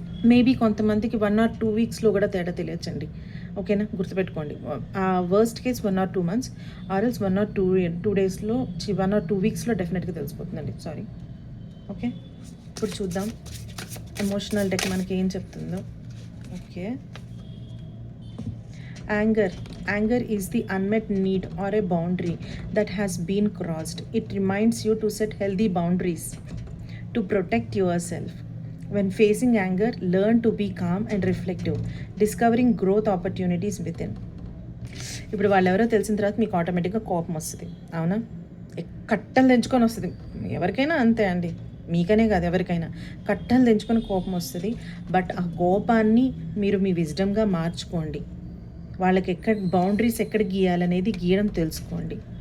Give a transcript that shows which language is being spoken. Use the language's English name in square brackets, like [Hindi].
[Telugu] Maybe కొంతమందికి 1 or 2 వీక్స్లో కూడా తేడా తెలియచ్చండి. ఓకేనా? గుర్తుపెట్టుకోండి. ఆ వర్స్ట్ కేస్ 1 or 2 months, ఆర్ఎల్స్ 1 or 2 daysలో 1 or 2 వీక్స్లో డెఫినెట్గా తెలిసిపోతుందండి. సారీ. ఓకే, ఇప్పుడు చూద్దాం ఎమోషనల్ డెక్ మనకి ఏం చెప్తుందో. [English] Okay, Anger is the unmet need or a boundary that has been crossed. It reminds you to set healthy boundaries to protect yourself. When facing anger, learn to be calm and reflective, discovering growth opportunities within. [Telugu] ఇప్పుడు వాళ్ళు ఎవరో తెలిసిన తర్వాత మీకు ఆటోమేటిక్గా కోపం వస్తుంది, అవునా? కట్టలు తెంచుకొని వస్తుంది. ఎవరికైనా అంతే అండి, మీకనే కాదు ఎవరికైనా కట్టలు తెంచుకొని కోపం వస్తుంది. బట్ ఆ కోపాన్ని మీరు మీ విజ్డమ్గా మార్చుకోండి. వాళ్ళకి బౌండరీస్ ఎక్కడ గీయాలనేది గీయడం తెలుసుకోండి.